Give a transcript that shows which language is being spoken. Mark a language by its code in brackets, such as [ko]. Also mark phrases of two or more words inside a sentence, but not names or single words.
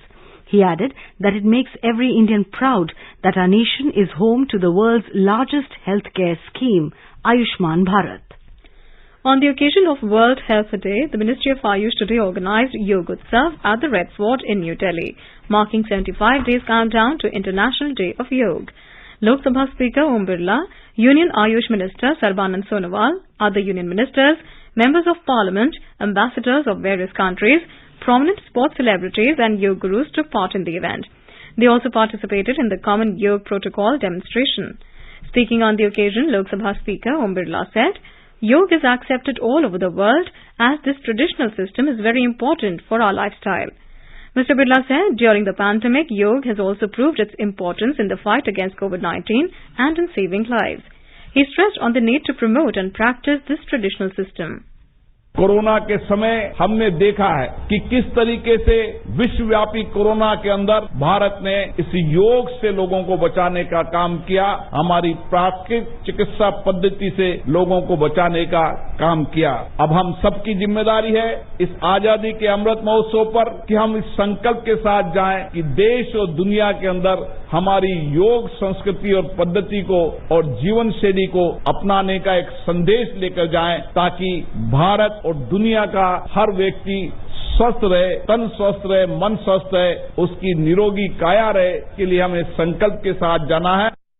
[en] He added that it makes every Indian proud that our nation is home to the world's largest healthcare scheme, Ayushman Bharat. On the occasion of World Health Day, the Ministry of Ayush today organized Yoga Utsav at the Red Fort in New Delhi, marking 75 days countdown to International Day of Yoga. Lok Sabha Speaker Om Birla, Union Ayush Minister Sarbanand Sonowal, other Union Ministers, Members of Parliament, ambassadors of various countries, prominent sports celebrities and yoga gurus took part in the event. They also participated in the Common Yoga Protocol demonstration. Speaking on the occasion, Lok Sabha Speaker Om Birla said, Yoga is accepted all over the world as this traditional system is very important for our lifestyle. Mr. Birla said during the pandemic, yoga has also proved its importance in the fight against COVID-19 and in saving lives. He stressed on the need to promote and practice this traditional system. [hi] कोरोना के समय हमने देखा है कि किस तरीके से विश्वव्यापी कोरोना के अंदर भारत ने इस योग से लोगों को बचाने का काम किया, हमारी प्राकृतिक चिकित्सा पद्धति से लोगों को बचाने का काम किया। अब हम सबकी जिम्मेदारी है इस आजादी के अमृत महोत्सव पर कि हम इस संकल्प के साथ जाएं कि देश और दुनिया के अंदर हमारी योग संस्कृति और पद्धति को और जीवन शैली को अपनाने का एक संदेश लेकर जाएं, ताकि भारत और दुनिया का हर व्यक्ति स्वस्थ रहे, तन स्वस्थ रहे, मन स्वस्थ रहे, उसकी निरोगी काया रहे, के लिए हमें संकल्प के साथ जाना है।